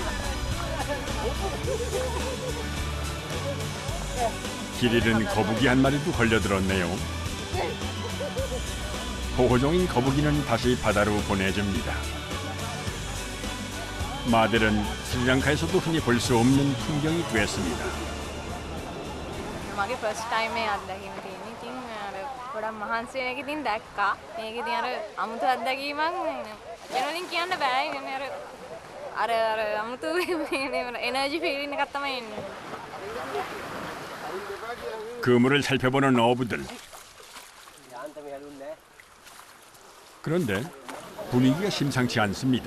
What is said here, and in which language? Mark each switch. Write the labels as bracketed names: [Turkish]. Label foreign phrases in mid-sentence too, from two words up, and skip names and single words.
[Korean] 길 잃은 거북이 한 마리도 걸려들었네요. 보호종인 거북이는 다시 바다로 보내줍니다. 마델은 스리랑카에서도 흔히 볼 수 없는 풍경이 됐습니다. [Sinhala] මගේ [English] first time [Sinhala] මේ අත්දැකීම තියෙන්නේ. ඉතින් අර ගොඩක් මහන්සි වෙන එක ඉතින් දැක්කා. මේක ඉතින් අර අමුතු අත්දැකීමක් වෙනවලින් කියන්න බෑ. මේ අර අමුතු [English] energy feeling [Sinhala] එකක් තමයි එන්නේ. [Korean] 그물을 살펴보는 어부들. 그런데 분위기가 심상치 않습니다.